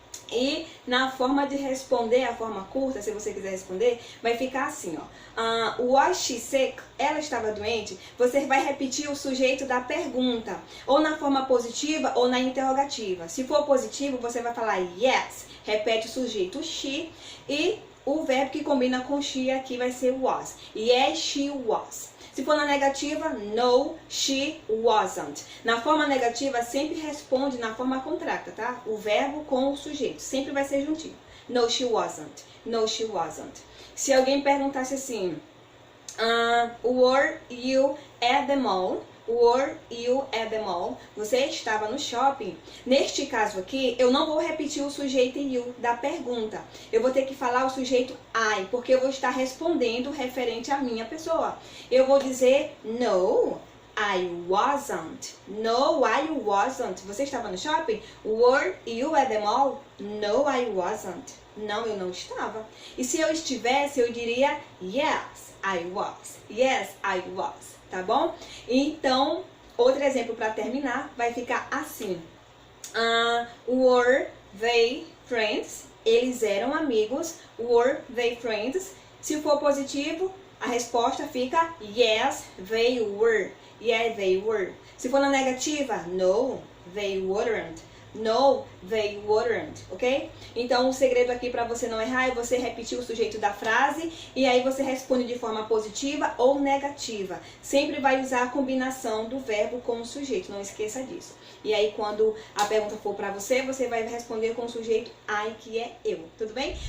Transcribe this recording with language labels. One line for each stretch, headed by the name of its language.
Portuguese: E na forma de responder, a forma curta, se você quiser responder, vai ficar assim, ó.
English: Was she sick?
Portuguese: Ela estava doente? Você vai repetir o sujeito da pergunta, ou na forma positiva ou na interrogativa. Se for positivo, você vai falar yes, repete o sujeito she, e o verbo que combina com she aqui vai ser was.
English: Yes, she was.
Portuguese: Se for na negativa,
English: no, she wasn't.
Portuguese: Na forma negativa, sempre responde na forma contracta, tá? O verbo com o sujeito. Sempre vai ser juntinho.
English: No, she wasn't. No, she wasn't.
Portuguese: Se alguém perguntasse assim,
English: were you at the mall? Were you at the mall?
Portuguese: Você estava no shopping? Neste caso aqui, eu não vou repetir o sujeito you da pergunta. Eu vou ter que falar o sujeito I, porque eu vou estar respondendo referente à minha pessoa. Eu vou dizer
English: no, I wasn't. No, I wasn't.
Portuguese: Você estava no shopping?
English: Were you at the mall? No, I wasn't.
Portuguese: Não, eu não estava. E se eu estivesse, eu diria
English: yes, I was. Yes, I was.
Portuguese: Tá bom? Então, outro exemplo para terminar vai ficar assim.
English: Were they friends?
Portuguese: Eles eram amigos.
English: Were they friends?
Portuguese: Se for positivo, a resposta fica
English: yes, they were. Yes, they were.
Portuguese: Se for na negativa,
English: no, they weren't. No, they weren't, ok?
Portuguese: Então, o segredo aqui para você não errar é você repetir o sujeito da frase e aí você responde de forma positiva ou negativa. Sempre vai usar a combinação do verbo com o sujeito, não esqueça disso. E aí, quando a pergunta for para você, você vai responder com o sujeito I, que é eu, tudo bem?